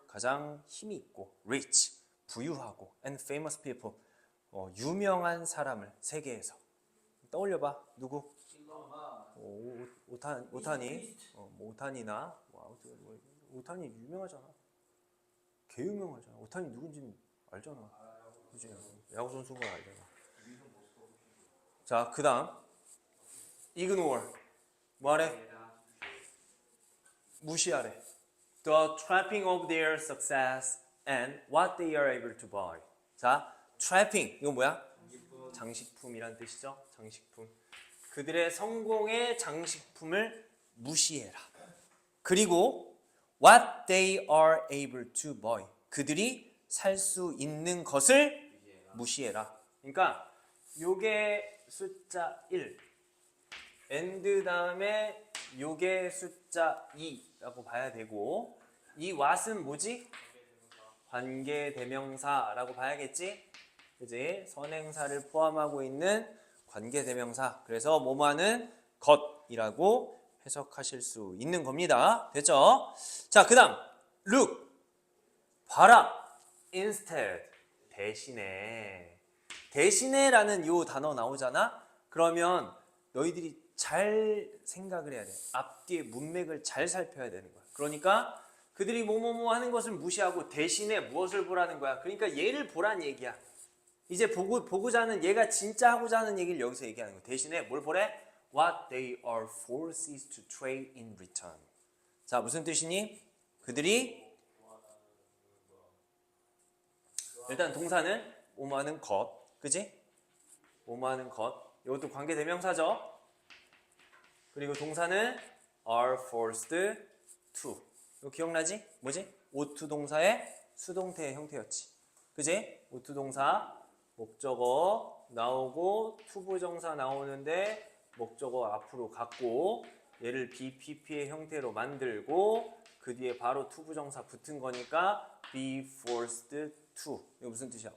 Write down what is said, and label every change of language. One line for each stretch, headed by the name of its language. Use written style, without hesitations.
Korean: 가장 힘이 있고 rich. 부유하고
English: and famous people.
Korean: 유명한 사람을 세계에서. 떠올려봐. 누구? 오타니. 뭐 오타니나. 오타니 유명하잖아. 개 유명하잖아. 오타니 누군지 알잖아. 그지? 야구 선수인 거 알잖아. 자, 그 다음 ignore. 뭐하래? 무시하래.
English: The trapping of their success and what they are able to buy.
Korean: 자, trapping. 이건 뭐야? 장식품이란 뜻이죠. 장식품. 그들의 성공의 장식품을 무시해라. 그리고
English: what they are able to buy.
Korean: 그들이 살 수 있는 것을 무시해라. 그러니까 요게 숫자 1 and 다음에 요게 숫자 2라고 봐야 되고 이 what은 뭐지? 관계대명사라고 봐야겠지? 그지? 선행사를 포함하고 있는 관계대명사. 그래서 뭐뭐하는 것이라고 해석하실 수 있는 겁니다. 됐죠? 자, 그 다음 look. 봐라. instead. 대신에. 대신에라는 요 단어 나오잖아? 그러면 너희들이 잘 생각을 해야 돼. 앞뒤의 문맥을 잘 살펴야 되는 거야. 그러니까 그들이 뭐뭐뭐 하는 것을 무시하고 대신에 무엇을 보라는 거야. 그러니까 얘를 보란 얘기야. 이제 보고자 하는 얘가 진짜 하고자 하는 얘기를 여기서 얘기하는 거야. 대신에 뭘 보래?
English: What they are forced to trade in return.
Korean: 자, 무슨 뜻이니? 그들이 일단 동사는 뭐뭐하는 것. 그지? 뭐뭐하는 것. 이것도 관계대명사죠. 그리고 동사는
English: are forced to.
Korean: 이거 기억나지? 뭐지? ought 동사의 수동태의 형태였지. 그지? ought 동사 목적어 나오고 to 부정사 나오는데 목적어 앞으로 갖고 얘를 BPP의 형태로 만들고 그 뒤에 바로 to 부정사 붙은 거니까
English: be forced to.
Korean: 이거 무슨 뜻이야?